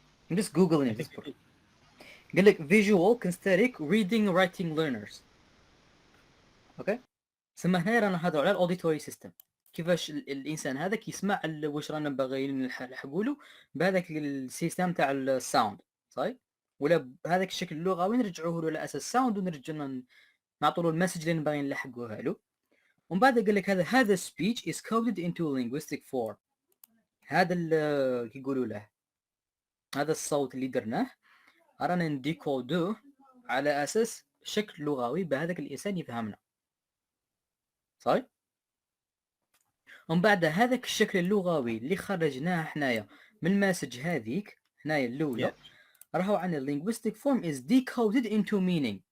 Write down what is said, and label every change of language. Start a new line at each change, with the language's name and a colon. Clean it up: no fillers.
English: I'm just googling this book.
Arabic: قال لك
English: visual kinesthetic reading writing learners.
Arabic: اوكي سما هنا رانا نهضروا على الاوديتوري سيستم كيفاش الانسان هذاك يسمع واش رانا باغيين نلحقوا له بهذاك السيستم تاع الساوند. صحيح ولا بهذاك الشكل اللغوي نرجعوه له على اساس ساوند ونرجعوا نعطوا له المسج اللي باغيين نلحقوها له. ومن بعد قال لك هذا
English: speech is coded into a linguistic form.
Arabic: هذا كي يقولوا له هذا الصوت اللي درناه رانا نديكودوه على اساس شكل لغوي بهذاك الانسان يفهمنا. صحيح ومن بعد هذاك الشكل اللغوي اللي خرجناه حنايا من المسج هذيك هنايا الاولى راهو عن
English: linguistic form is decoded into meaning.